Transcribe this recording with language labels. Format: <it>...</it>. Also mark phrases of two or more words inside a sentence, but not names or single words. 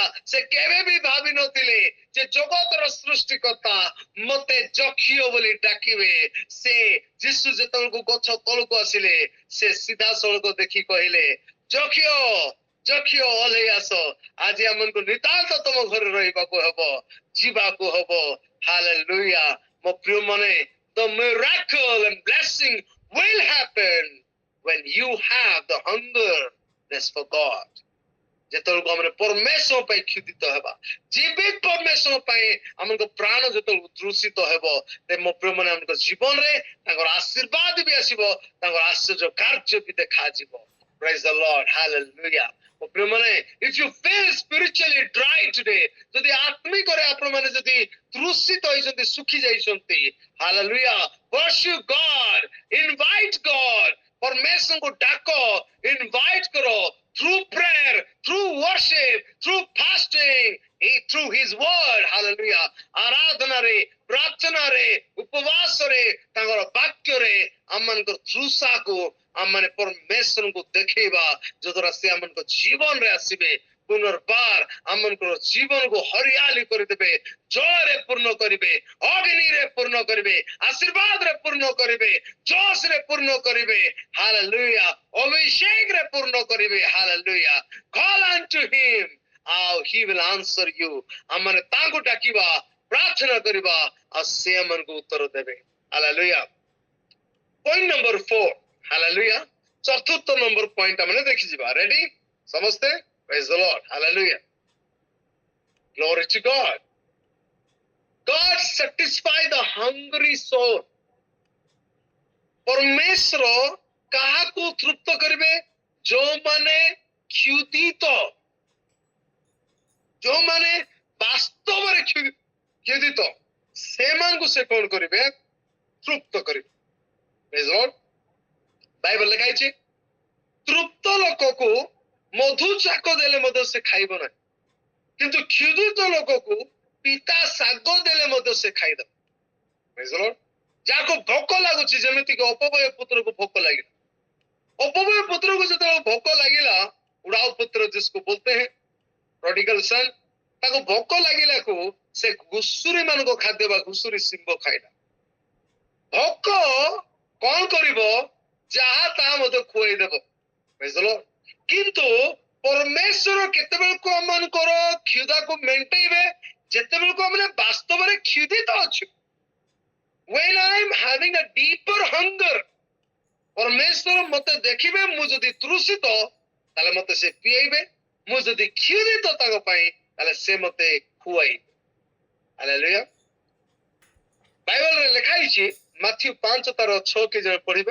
<or>ସେ କେବେ ବି ଭାବି ନଥିଲେ ଯେ ଜଗତର ସୃଷ୍ଟିକର୍ତ୍ତା ମତେ ଯକ୍ଷୀୟ ବୋଲି ଡାକିବେ। ସେ ଯୀଶୁ ଯେତେବେଳକୁ ଗଛ ତଳକୁ ଆସିଲେ, ସେ ସିଧାସଳଖ ଦେଖି କହିଲେ, ଯକ୍ଷୀୟ, ଯକ୍ଷୀୟ ଓହ୍ଲେଇ ଆସ, ଆଜି ଆମକୁ ନିତାନ୍ତ ତମ ଘରେ ରହିବାକୁ ହବ, ଯିବାକୁ ହବ। ହାଲେଲୁୟା। ମୋ ପ୍ରିୟ ମାନେ,</or> <en>the miracle and blessing will happen when you have the hunger for God.</en> <or>ଯେତେବେଳକୁ ଆମେ ପରମେଶ୍ୱର ପାଇଁ କ୍ଷୁଧିତ ହେବା, ଜୀବିତ ପରମେଶ୍ୱର ପାଇଁ ଆମଙ୍କ ପ୍ରାଣ ଯେତେବେଳକୁ ତୃଷିତ ହେବ, ମୋ ପ୍ରିୟ ମାନେ ଆମ ଜୀବନରେ ତାଙ୍କର ଆଶୀର୍ବାଦ ବି ଆସିବ, ତାଙ୍କର ଆଶ୍ଚର୍ଯ୍ୟ କାର୍ଯ୍ୟ ବି ଦେଖାଯିବ।</or> <en>Praise the Lord.</en> <or>Hallelujah. ମୋ ପ୍ରିୟ ମାନେ,</or> <en>if you feel spiritually dry today,</en> <or>ଯଦି ଆତ୍ମିକରେ ଆପଣ ମାନେ ଯଦି ତୃଷିତ ହେଇଛନ୍ତି, ଶୁଖି ଯାଇଛନ୍ତି,</or> <en>hallelujah, worship God, invite God,</en> <or>ପରମେଶ୍ୱରଙ୍କୁ ଡାକ, invite କର,</or> <en>through prayer, through worship, through fasting, through his word. Hallelujah.</en> <or>ଆରାଧନାରେ, ପ୍ରାର୍ଥନାରେ, ଉପବାସରେ, ତାଙ୍କର ବାକ୍ୟରେ ଆମମାନଙ୍କ ତୃଷାକୁ ଆମମାନେ ପରମେଶ୍ୱରଙ୍କୁ ଦେଖେଇବା, ଯଦ୍ୱାରା ସେ ଆମମାନଙ୍କ ଜୀବନରେ ଆସିବେ, ପୁନର୍ବାର ଆମଙ୍କର ଜୀବନକୁ ହରିଆଲି କରିଦେବେ, ଜଳରେ ପୂର୍ଣ୍ଣ କରିବେ, ଅଗ୍ନିରେ ପୂର୍ଣ୍ଣ କରିବେ, ଆଶୀର୍ବାଦରେ ପୂର୍ଣ୍ଣ କରିବେ, ଜୋଶରେ ପୂର୍ଣ୍ଣ କରିବେ। ହାଲେଲୁୟା। ଅଭିଷେକରେ ପୂର୍ଣ୍ଣ କରିବେ। ହାଲେଲୁୟା।</or> <en>Call unto him, he will answer you.</en> <or>ଆମମାନେ ତାଙ୍କୁ ଡାକିବା, ପ୍ରାର୍ଥନା କରିବା, ଆଉ ସେ ଆମମାନଙ୍କୁ ଉତ୍ତର ଦେବେ। ହାଲେଲୁୟା।</or> <en>point number</en> <or>4। ହାଲେଲୁୟା। ଚତୁର୍ଥ</or> <en>number point</en> <or>ଆମେ ଦେଖିଯିବା। ରେଡି ସମସ୍ତେ?</or> <en>Praise the Lord. Hallelujah. Glory to God. God satisfy the hungry soul.</en> <or>ପରମେଶ୍ୱର କାହାକୁ ତୃପ୍ତ କରିବେ? ଯୋଉମାନେ କ୍ଷୁଧିତ, ଯୋଉମାନେ ବାସ୍ତବରେ କ୍ଷୁଧିତ, ସେମାନଙ୍କୁ ସେ କଣ କରିବେ? ତୃପ୍ତ କରିବେ।</or> <en>Praise the Lord.</en> <or>ବାଇବଲ ଲେଖା ହେଇଛି, ତୃପ୍ତ ଲୋକକୁ ମଧୁ ଚାକ ଦେଲେ ମଧ୍ୟ ସେ ଖାଇବ ନାହିଁ। କିନ୍ତୁ କ୍ଷୁଧିତ ଲୋକକୁ ପିତା ଶାଗ ଦେଲେ ମଧ୍ୟ ସେ ଖାଇଦବ।</or> <en>Praise the Lord।</en> <or>ଯାହାକୁ ଭୋକ ଲାଗୁଛି, ଯେମିତିକି ଅପବୟ ପୁତ୍ରକୁ ଭୋକ ଲାଗିଲା। ଅପବୟ ପୁତ୍ରକୁ ଯେତେବେଳେ ଭୋକ ଲାଗିଲା, ଉଡ଼ାଉ ପୁତ୍ର</or> <hi>जिसको बोलते हैं</hi> <en>prodigal son,</en> <or>ତାକୁ ଭୋକ ଲାଗିଲାକୁ ସେ ଘୁଷୁରି ମାନଙ୍କ ଖାଦ୍ୟ ବା ଘୁଷୁରି ଶିମ୍ବ ଖାଇଲା। ଭୋକ କଣ କରିବ? ଯାହା ତାହା ମଧ୍ୟ ଖୁଆଇଦେବ।</or> <en>Praise the Lord।</en> <or>କିନ୍ତୁ ପରମେଶ୍ୱର କେତେବେଳକୁ ଆମମାନଙ୍କର କ୍ଷୁଧାକୁ ମେଣ୍ଟେଇବେ? ଯେତେବେଳକୁ ଆମେ ବାସ୍ତବରେ କ୍ଷୁଧିତ ଅଛୁ।</or> <en>When I am having a deeper hunger,</en> <or>ପରମେଶ୍ୱର ମତେ ଦେଖିବେ, ମୁଁ ଯଦି ତୃଷିତ ତାହେଲେ ମତେ ସେ ପିଏଇବେ, ମୁଁ ଯଦି କ୍ଷୁଧିତ ତାଙ୍କ ପାଇଁ ତାହେଲେ ସେ ମତେ ଖୁଆଇବେ। ହାଲେଲୁୟା। ବାଇବଲରେ ଲେଖା ହେଇଛି ମାଥ୍ୟୁ 5:6 କି ଜଣ ପଢିବେ?</or>